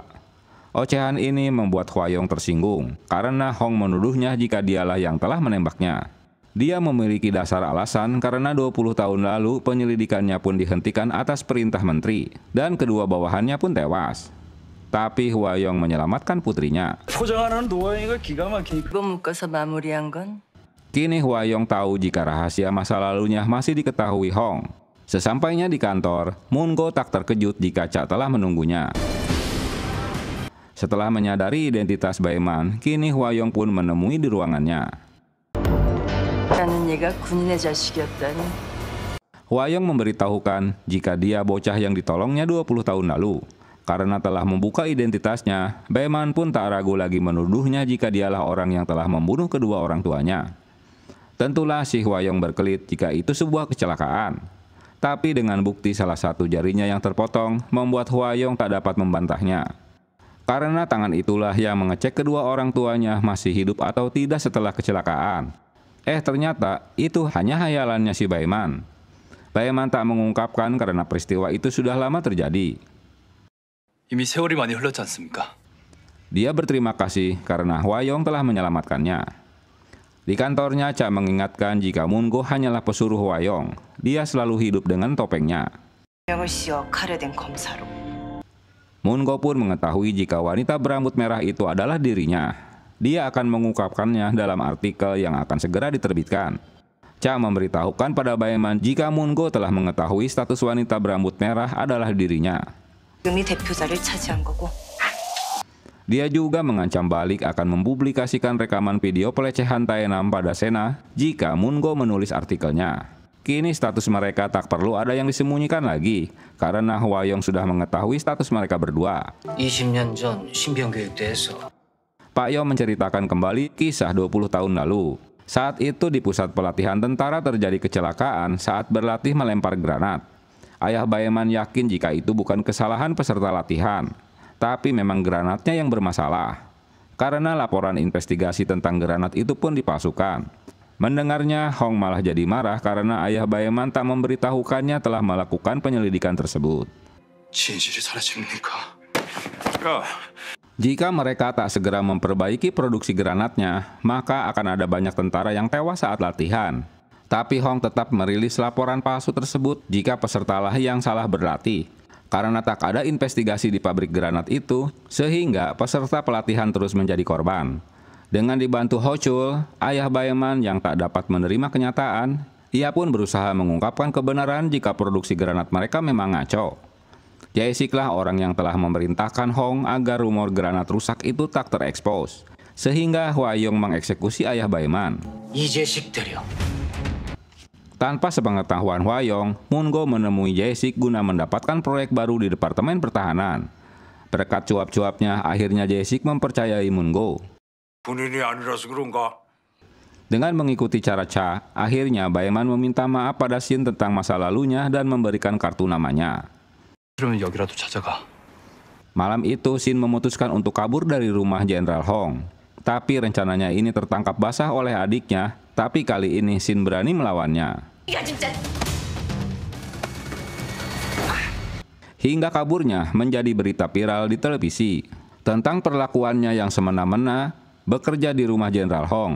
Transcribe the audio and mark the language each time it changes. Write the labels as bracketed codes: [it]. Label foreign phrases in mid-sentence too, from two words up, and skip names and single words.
[id] Ocehan ini membuat Hwa-young tersinggung karena Hong menuduhnya jika dialah yang telah menembaknya. Dia memiliki dasar alasan karena 20 tahun lalu penyelidikannya pun dihentikan atas perintah menteri dan kedua bawahannya pun tewas. Tapi Hwa-young menyelamatkan putrinya. [ko] 포장하는 노하우가 기가 막히니까. 이번 묶어서 마무리한 건 [id] Kini Hwa-young tahu jika rahasia masa lalunya masih diketahui Hong. Sesampainya di kantor, Moon-go tak terkejut jika Cha telah menunggunya. Setelah menyadari identitas Baeman, kini Hwa-young pun menemui di ruangannya. [ko] 라는 얘가 군인의 자식이었다니. [id] Hwa-young memberitahukan jika dia bocah yang ditolongnya 20 tahun lalu. Karena telah membuka identitasnya, Baeman pun tak ragu lagi menuduhnya jika dialah orang yang telah membunuh kedua orang tuanya. Tentulah si Hwa-young berkelit jika itu sebuah kecelakaan. Tapi dengan bukti salah satu jarinya yang terpotong, membuat Hwa-young tak dapat membantahnya. Karena tangan itulah yang mengecek kedua orang tuanya masih hidup atau tidak setelah kecelakaan. Ternyata itu hanya hayalannya si Baeman. Baeman tak mengungkapkan karena peristiwa itu sudah lama terjadi. [ko] 이미 세월이 많이 흘렀지 않습니까? [id] Dia berterima kasih karena Hwa-young telah menyelamatkannya. Di kantornya, Cha mengingatkan jika Moon-go hanyalah pesuruh Hwa-young. Dia selalu hidup dengan topengnya. [ko] 명을 씌워 칼에 댄 검사로. [id] Moon-go pun mengetahui jika wanita berambut merah itu adalah dirinya. Dia akan mengungkapkannya dalam artikel yang akan segera diterbitkan. Cha memberitahukan pada Baeman jika Moon-go telah mengetahui status wanita berambut merah adalah dirinya. [ko] 금이 대표자를 차지한 거고. [id] Dia juga mengancam balik akan mempublikasikan rekaman video pelecehan Tae-nam pada Sena jika Moon-go menulis artikelnya. Kini status mereka tak perlu ada yang disembunyikan lagi, karena Hwa-young sudah mengetahui status mereka berdua. [ko] 20년 전 신병교육대에서 [id] Pak Yo menceritakan kembali kisah 20 tahun lalu. Saat itu di pusat pelatihan tentara terjadi kecelakaan saat berlatih melempar granat. Ayah Baeman yakin jika itu bukan kesalahan peserta latihan, tapi memang granatnya yang bermasalah. Karena laporan investigasi tentang granat itu pun dipalsukan. Mendengarnya, Hong malah jadi marah karena ayah Baeman tak memberitahukannya telah melakukan penyelidikan tersebut. [ko] 진실이 사라집니까? [id] Jika mereka tak segera memperbaiki produksi granatnya, maka akan ada banyak tentara yang tewas saat latihan. Tapi Hong tetap merilis laporan palsu tersebut jika pesertalah yang salah berlatih. Karena tak ada investigasi di pabrik granat itu, sehingga peserta pelatihan terus menjadi korban. Dengan dibantu Ho Chul, ayah Baeman yang tak dapat menerima kenyataan, ia pun berusaha mengungkapkan kebenaran jika produksi granat mereka memang ngaco. Jae-sik lah orang yang telah memerintahkan Hong agar rumor granat rusak itu tak terekspos, sehingga Hwa-young mengeksekusi ayah Baeman. [ko] 이 자식들이여. [id] Tanpa sepengetahuan Hwa-young, Moon-go menemui Jae-sik guna mendapatkan proyek baru di Departemen Pertahanan. Berkat cuap-cuapnya, akhirnya Jae-sik mempercayai Moon-go. [ko] 본인이 아니라서 그런가? [id] Dengan mengikuti cara Cha, akhirnya Baeman meminta maaf pada Shin tentang masa lalunya dan memberikan kartu namanya. [ko] 그러면 여기라도 찾아가. [id] Malam itu, Shin memutuskan untuk kabur dari rumah Jenderal Hong. Tapi rencananya ini tertangkap basah oleh adiknya, tapi kali ini Shin berani melawannya. Hingga kaburnya menjadi berita viral di televisi tentang perlakuannya yang semena-mena bekerja di rumah Jenderal Hong.